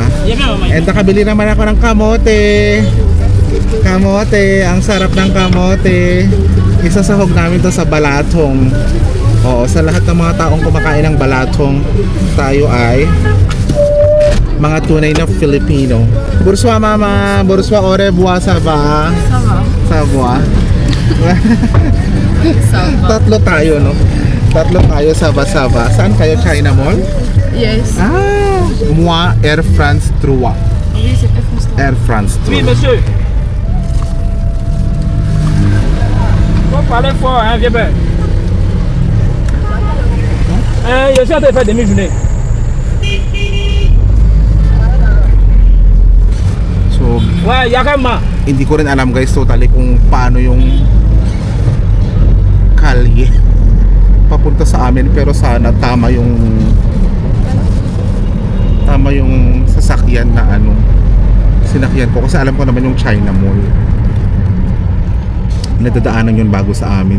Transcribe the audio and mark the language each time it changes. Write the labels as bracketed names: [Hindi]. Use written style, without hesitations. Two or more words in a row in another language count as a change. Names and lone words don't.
[Filipino] And nakabili naman ako ng kamote. Kamote, ang sarap ng kamote. Isasahog namin to sa balatong. Oo, sa lahat ng mga taong kumakain ng balatong, tayo ay mga tunay na Filipino. [French] Bonsoir mama, bonsoir, au revoir, ça va? Ça va? [Filipino] Tatlo tayo, no? Tatlo tayo, saba-saba. Saan kayo? China Mall? [English] Yes. [French] Ah, Moi, Air France 3. Oui, c'est Air France 3. Air France 3. Oui, monsieur. Faut parler fort, hein, vieux père. Je suis en train de faire demi-journée. So, Ouais, Yakama. [Filipino] hindi ko rin alam guys totally kung paano yung kalye papunta sa amin, pero sana tama yung sasakyan na ano sinakyan ko, kasi alam ko naman yung China Mall nadadaanan yun bago sa amin.